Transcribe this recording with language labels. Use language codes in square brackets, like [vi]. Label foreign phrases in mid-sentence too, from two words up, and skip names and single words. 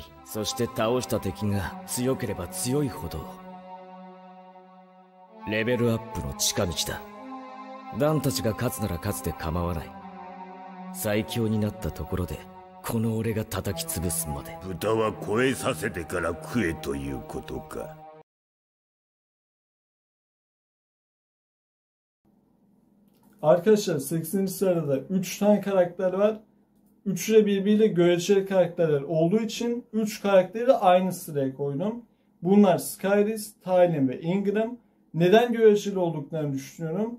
[ja] そして倒した敵が強ければ強いほどレベルアップの近道だ。ダンたちが勝つなら勝つで構わない。最強になったところでこの俺が叩き潰すまで。豚は超えさせてから食えということか。 [tr] Arkadaşlar 80. sırada 3 tane karakter var. Üçü de birbiriyle göreceli karakterler olduğu için 3 karakteri aynı sıraya koydum. Bunlar Skyrys, Talon ve Ingram. Neden göreceli olduklarını düşünüyorum.